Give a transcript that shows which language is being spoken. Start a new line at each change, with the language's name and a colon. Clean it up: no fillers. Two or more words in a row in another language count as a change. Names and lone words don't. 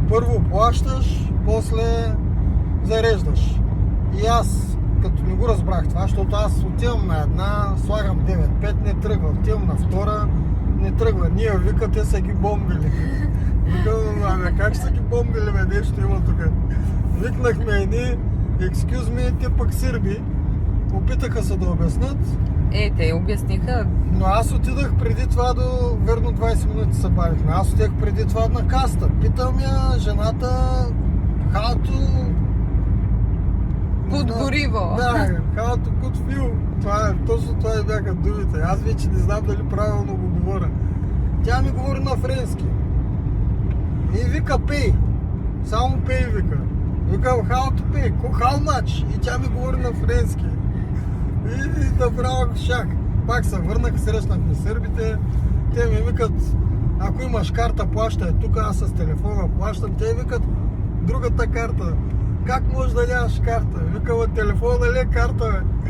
Bulgarian: Първо плащаш, после зареждаш. И аз, като не го разбрах това, защото аз отивам на една, слагам 9-5, не тръгва. Отивам на втора, не тръгва. Ние вика, те са ги бомбили. Викам, как са ги бомбили, бе, нещо има тук. Викнахме едни,
English: excuse me,
Bulgarian: те пък сърби. Опитаха се да обяснат. Те обясниха. Но аз отидах преди това до... Верно 20 минути се бавихме. Аз отидах преди това на каста. Питам я жената...
English: How to...
Bulgarian: Put гориво. Да,
English: how to put fuel.
Bulgarian: Точно това бяха думите. Аз вече не знам дали правилно го говоря. Тя ми говори на френски. И вика pay. Само pay вика. Викам
English: how to pay. How much?
Bulgarian: И тя ми говори на френски. И направо шах. Пак се върнах, срещнахме сърбите. Те ми викат, ако имаш карта, плащай. Тук аз с телефона плащам. Те викат, другата карта. Как можеш да нямаш карта? Викам, телефона ли е карта, бе?